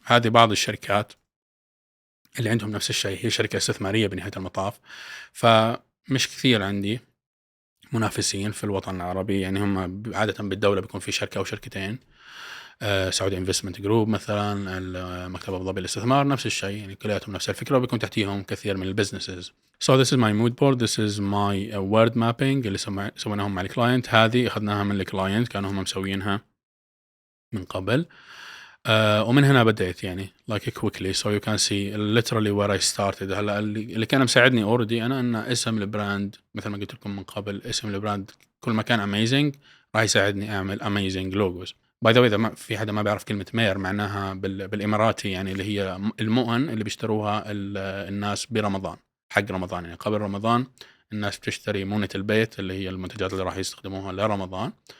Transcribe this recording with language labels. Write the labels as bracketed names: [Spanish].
[Arabic] هذه بعض الشركات اللي عندهم نفس الشيء، هي شركة استثمارية بنهاية المطاف. فمش كثير عندي منافسين في الوطن العربي، يعني هم عادة بالدولة بيكون في شركة أو شركتين. سعودي انفستمنت جروب مثلا، مكتب ابو ظبي للاستثمار نفس الشيء، يعني كلياتهم نفس الفكره وبيكون تحتيهم كثير من البزنسز. [English] So this is my mood board, this is my word mapping [Arabic] اللي سويناهم مع الكلاينت. هذه اخذناها من الكلاينت، كانوا هم مسوينها من قبل. ومن هنا بديت يعني [English] like quickly so you can see literally where I started. [Arabic] هلا اللي كان مساعدني already انا ان اسم البراند مثل ما قلت لكم من قبل، اسم البراند كل ما كان amazing راح يساعدني اعمل [English] amazing logos. By the way, [Arabic] اذا في حدا ما بيعرف كلمه مير معناها بالاماراتي يعني اللي هي المؤن اللي بيشتروها الناس برمضان، حق رمضان يعني قبل رمضان الناس بتشتري مونة البيت اللي هي المنتجات اللي راح يستخدموها لرمضان.